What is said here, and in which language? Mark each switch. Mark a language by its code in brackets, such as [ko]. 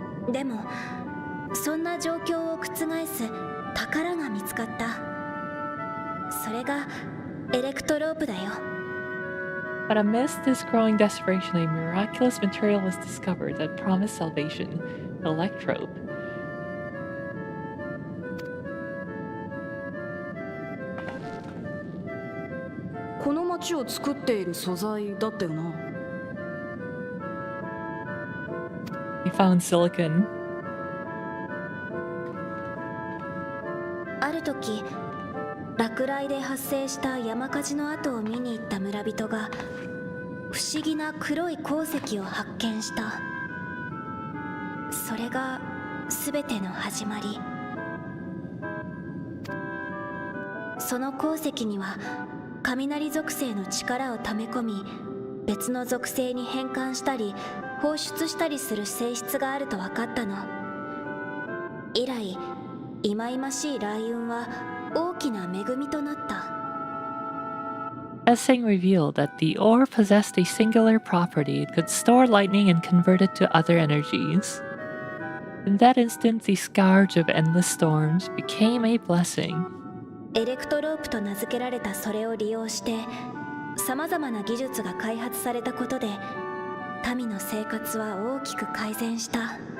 [ja] でもそんな状況を覆す宝が見つかった。それがエレクトロープだよ。 [en] But amidst this growing desperation, a miraculous material was discovered that promised salvation: electrope. [ja] この街を作っている素材だったよな。 [en] They found silicon. [ja] ある時落雷で発生した山火事の跡を見に行った村人が不思議な黒い鉱石を発見した。それが全ての始まり。その鉱石には雷属性の力を溜め込み、別の属性に変換したり放出したりする性質があると分かったの。以来忌々しい雷雲は大きな恵みとなった。 [en] Testing revealed that the ore possessed a singular property. It could store lightning and convert it to other energies. In that instant, the scourge of endless storms became a blessing. [ja] エレクトロープと名付けられたそれを利用して様々な技術が開発されたことで民の生活は大きく改善した。